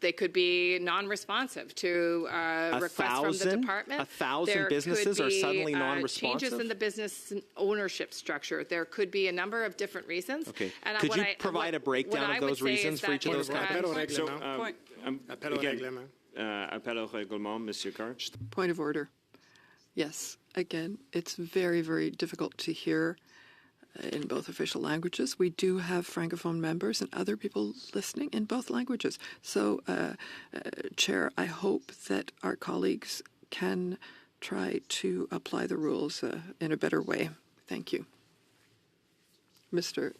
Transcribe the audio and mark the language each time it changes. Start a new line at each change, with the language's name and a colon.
English: They could be non-responsive to requests from the department. 1,000 businesses are suddenly non-responsive? Changes in the business ownership structure. There could be a number of different reasons. Okay. And Could you provide a breakdown of those reasons for each of those companies?
French: Appel au règlement. Appel au règlement, Monsieur Carr.
English: Point of order. Yes, again, it's very, very difficult to hear in both official languages. We do have Francophone members and other people listening in both languages. So, Chair, I hope that our colleagues can try to apply the rules in a better way. Thank you. Mr.